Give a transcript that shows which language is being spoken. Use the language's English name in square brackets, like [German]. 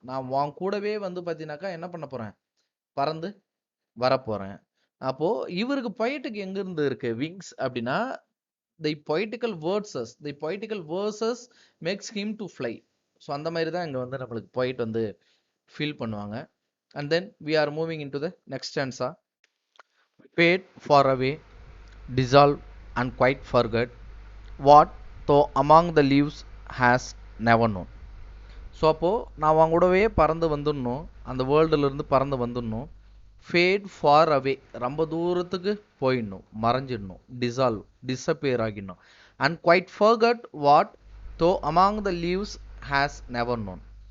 [Tamil] நான் உன் கூடவே வந்து பார்த்தீங்கன்னாக்கா என்ன பண்ண போறேன், பறந்து வரப்போறேன். அப்போ இவருக்கு பொயட்டுக்கு எங்கிருந்து இருக்கு விங்ஸ் அப்படின்னா, [English] The poetical verses makes him to fly. [Tamil] So அந்த மாதிரி தான் இங்கே வந்து நம்மளுக்கு பொயிட் வந்து ஃபீல் பண்ணுவாங்க. [English] And then we are moving into the next stanza. Fade far away, dissolve and quite forget what though among the leaves has never known. [Tamil] So அப்போது நான் அவங்க கூடவே பறந்து வந்துடணும், அந்த வேர்ல்டுலேருந்து பறந்து வந்துடணும். [English] fade far away, [Tamil] ரொம்ப தூரத்துக்கு போயிடணும், மறைஞ்சிடணும். [English] Dissolve, disappear ஆகிடணும். And quite forget what though among the leaves has never known.